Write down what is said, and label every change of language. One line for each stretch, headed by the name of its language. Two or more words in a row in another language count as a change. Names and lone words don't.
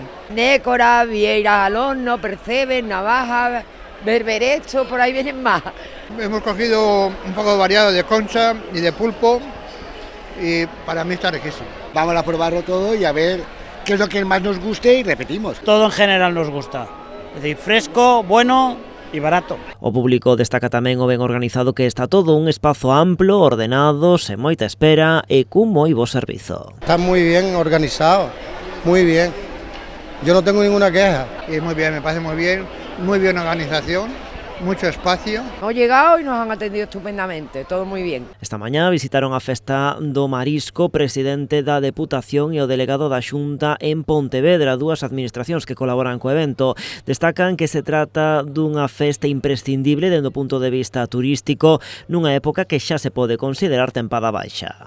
Spanish: Nécora, vieira al horno, percebes, navaja, berberecho, por ahí vienen más. Hemos cogido un poco variado de concha y de pulpo y para mí está riquísimo. Vamos a probarlo todo y a ver qué es lo que más nos guste y repetimos. Todo en general nos gusta, es decir, fresco,
Galician: bueno e barato. O público destaca tamén o ben organizado que está todo un espazo amplo, ordenado, sen moita espera e cun moi bo servizo.
Spanish: Está muy bien organizado, muy bien. Yo no tengo ninguna queja. Y muy bien, me parece muy bien organización, mucho espacio. Hemos llegado y nos han atendido estupendamente, todo muy bien.
Galician: Esta mañá visitaron a Festa do Marisco presidente da Deputación e o delegado da Xunta en Pontevedra, dúas administracións que colaboran co evento. Destacan que se trata dunha festa imprescindible dende o punto de vista turístico nunha época que xa se pode considerar tempada baixa.